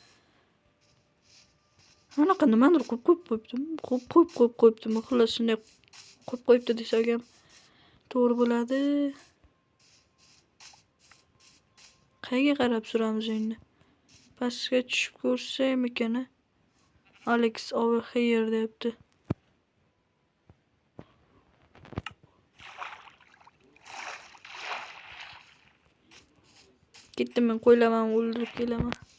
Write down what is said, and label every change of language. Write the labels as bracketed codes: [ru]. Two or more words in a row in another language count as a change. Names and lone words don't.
[uz] Anaqa nimadir qo'yib qo'yibdim. Xullas shunday qo'yib qo'yibdi desak ham to'g'ri bo'ladi. Qayerga qarab suramiz endi? Pastga tushib ko'rsaymikan? Alex [en] over here [uz] debdi. Ketdim men qo'ylaman, o'ldirib kelaman.